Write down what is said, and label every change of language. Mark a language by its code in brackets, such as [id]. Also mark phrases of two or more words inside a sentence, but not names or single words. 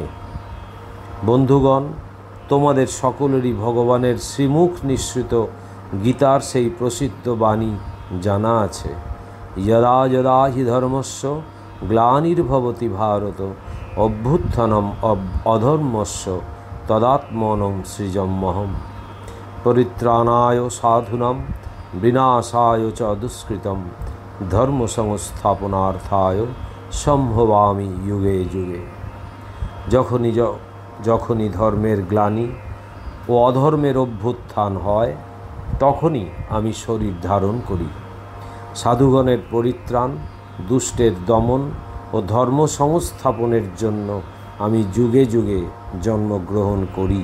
[bn] বন্ধুগণ, তোমাদের সকলেরই ভগবানের শ্রীমুখ নিঃসৃত গীতার সেই প্রসিদ্ধ বাণী জানা আছে, [sa] যদা যদা হি ধর্মস্য গ্লানির্ভবতি ভারত অভ্যুত্থানম অধর্মস্য তদাত্মনম সৃজম্যহম পরিত্রাণায় সাধুনাম বিনাশায় চ দুষ্কৃতম ধর্ম সংস্থাপনার্থায় সম্ভবামি যুগে যুগে। [bn] যখনই ধর্মের গ্লানি ও অধর্মের অভ্যুত্থান হয়, তখনই আমি শরীর ধারণ করি। সাধুগণের পরিত্রাণ, দুষ্টের দমন ও ধর্ম সংস্থাপনের জন্য আমি যুগে যুগে জন্মগ্রহণ করি।